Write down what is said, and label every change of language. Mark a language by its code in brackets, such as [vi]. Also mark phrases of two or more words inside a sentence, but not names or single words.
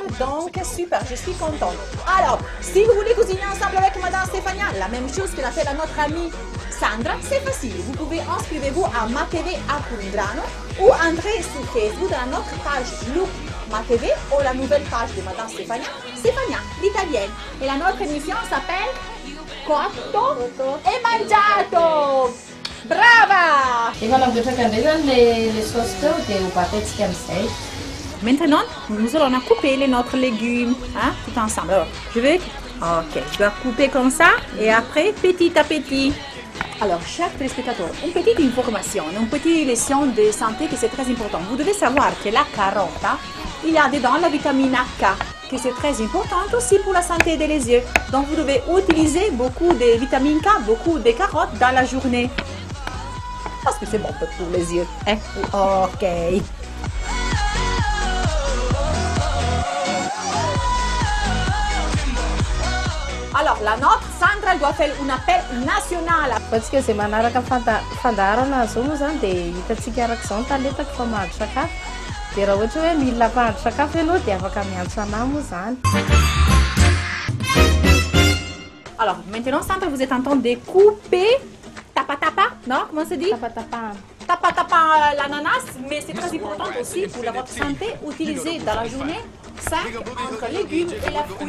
[fr] Donc, super, je suis contente. Alors, si vous voulez cuisiner ensemble avec Madame Stéphania, la même chose que l'a fait notre amie Sandra, c'est facile. Vous pouvez inscrivez-vous à MaTV à Colindrano ou entrer sur Facebook dans notre page Look MaTV ou la nouvelle page de Madame Stéphania, Stéphania l'Italienne. Et la notre émission s'appelle Cotto e Mangiato! Brava! [mg] Efa namboatraka indray zany le saosy teo dia ho bataitsika amin'izay. [fr] maintenant, nous allons couper notre légumes, hein, tout ensemble. Alors, je veux... Ok, je vais couper comme ça et après, petit à petit. Alors, chers téléspectateurs, une petite information, une petite leçon de santé que c'est très important. Vous devez savoir que la carotte, il y a dedans la vitamine K, que c'est très importante aussi pour la santé des yeux. Donc, vous devez utiliser beaucoup de vitamine K, beaucoup de carottes dans la journée. Parce que c'est bon pour les yeux. Hein? Ok. Alors, la nôtre, Sandra, doit faire un appel national. Parce que c'est [mg] manaraka fandarana zao moa zany dia hitantsika araka izao ny taletako fa mahandro sakafo. Dia raha ohatra hoe mila mpahandro sakafo ianao dia afaka miantso anahy moa zany. [fr] Alors, maintenant, Sandra, vous êtes en train de couper tapa-tapa, non? Comment se dit? Tapa-tapa. Tapa-tapa l'ananas, mais c'est très important aussi pour votre santé. Utilisez dans la journée 5 entre légumes et la fruit.